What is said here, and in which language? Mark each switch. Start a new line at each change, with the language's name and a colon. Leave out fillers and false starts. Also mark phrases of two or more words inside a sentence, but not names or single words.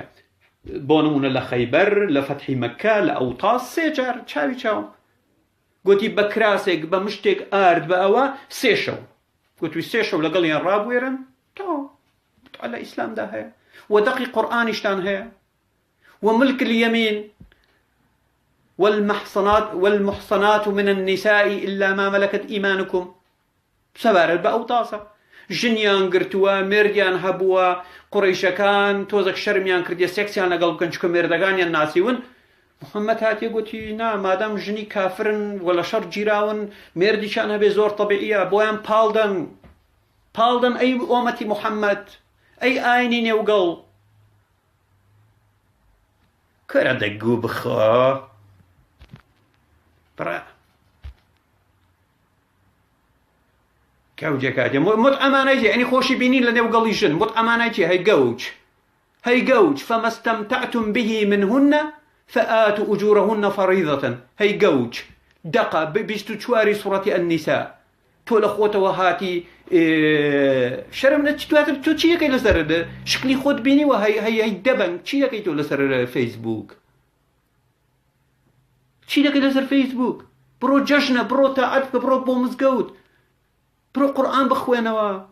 Central Kurdish: بۆ نمونە لە خەیبەر لە فەتحی مەککە لە ئەوتاس سێ جار چاوی چاوم گوتی بە کراسێک بە مشتێک ئارد بە ئەوە سێ شەو گوتوی سێ شەو لەگەڵیان ڕابوێرن تەواو متعە لە ئیسلامدا هەیە و دەقی قورئانیشتان هەیە
Arabic: وملك اليمين والمحصنات من النساء إلا ما ملكت إيمانكم
Central Kurdish: سەبارەت بە ئەوتاسە ژنیان گرتووە مێردیان هەبووە قوڕەیشەکان تۆزێک شەرمیان کردیە سێکسیان لەگەڵ بکەن چکە مێردەکانیان ناسیون محەممەد هاتیە گوتی نا مادام ژنی کافرن و لە شەڕ گیراون مێردیشان هەبێ زۆر تەبیعیە بۆیان پاڵدەن ئەی ئۆمەتی محەممەد ئەی ئاینی نێوگەڵ کەرە دەگو بخۆ بڕە کەوجێکاتێ متعەمانای ینی خۆشی بینین لە نێوگەڵی ژن متعەمانای چی هەی گەوج
Arabic: فەمە استەمتعتم به منهن فآتوا أجورهن فريضة
Central Kurdish: هەی گەوج دەقە 24 سوڕەتی النساء تۆ لە خۆتەوە هاتی شەرم دواتر تۆ چی یەکەی لەسەر شکلی خۆت بینیوە هەی دەبەن چی یەکەی تۆ لەسەر فەیسبوک چی دەکەی لەسەر فەیسبوک بڕۆ جەژنە بڕۆ تاعەت بکە بڕۆ بۆ مزگەوت بڕۆ قورئان بخوێنەوە